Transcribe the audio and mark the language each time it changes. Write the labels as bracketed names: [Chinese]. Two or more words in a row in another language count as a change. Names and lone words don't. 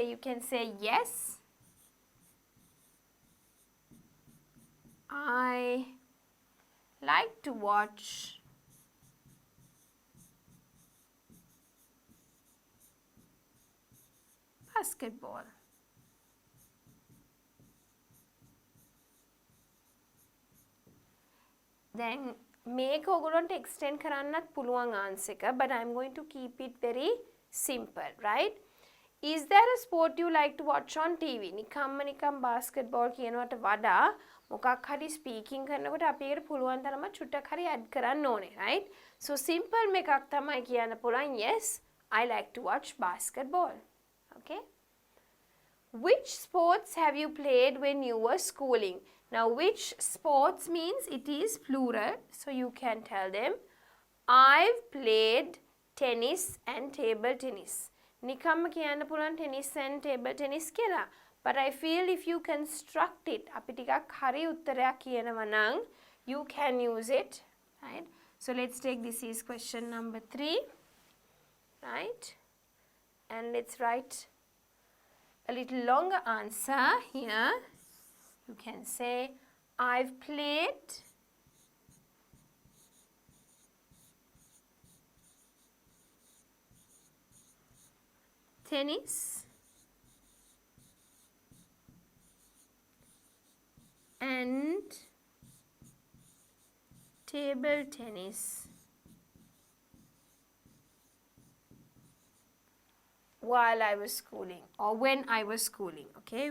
[English] You can say yes, I like to watch basketball. [Sinhala] Then මේක ඔයගොල්ලන්ට extend කරන්නත් පුළුවන් answer එක, [English] but I'm going to keep it very simple, right? Is there a sport you like to watch on TV? [Sinhala] නිකම්ම basketball කියනවට වඩා මොකක් හරි speaking කරනකොට අපි ඒකට පුළුවන් තරම චුට්ටක් හරි add කරන්න ඕනේ, [English] right? So simple [Sinhala] එකක් තමයි කියන්න පුළුවන් [English] yes, I like to watch basketball. Okay? Which sports have you played when you were schooling? Now, which sports means it is plural, so you can tell them, I've played tennis and table tennis. [Sinhala] නිකම්ම කියන්න පුළුවන් [English] tennis and table tennis [Sinhala] කියලා. [English] But I feel if you construct it, [Sinhala] අපි ටිකක් හරි උත්තරයක් කියනවා නම් [English] you can use it, right? So let's take this is question number 3, right? And let's write a little longer answer here. You can say, I've played tennis and table tennis while I was schooling, or when I was schooling, okay?